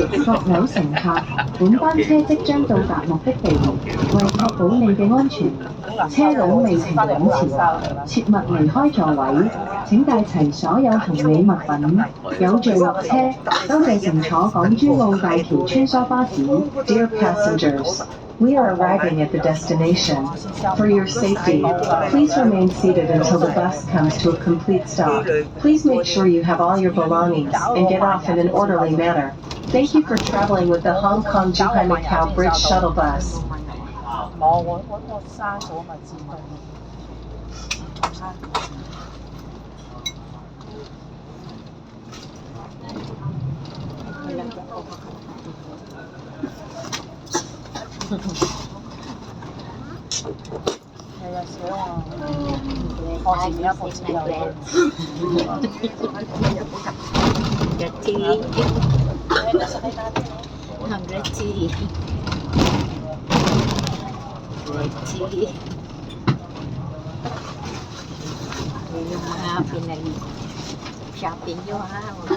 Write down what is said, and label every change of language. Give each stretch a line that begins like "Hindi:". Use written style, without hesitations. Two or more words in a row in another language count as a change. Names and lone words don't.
Cantonese: 各位乘客，本班車即將到達目的地，為確保你嘅安全，車輛未停穩前，切勿離開座位。請帶齊所有行李物品，有序落車。多謝乘坐港珠澳大橋穿梭巴士。
English: Dear passengers, we are arriving at the destination. For your safety, please remain seated until the bus comes to a complete stop. Please make sure you have all your belongings and get off in an orderly manner. Thank you for traveling with the Hong Kong Zhuhai Macau Bridge Shuttle Bus.
Cantonese: 冇，我刪咗咪自動刪。係啊，少啊！我前面一部車有嘢。
Indonesian: Berarti berarti
Filipino: yung mga pinag-shopping nyo ha.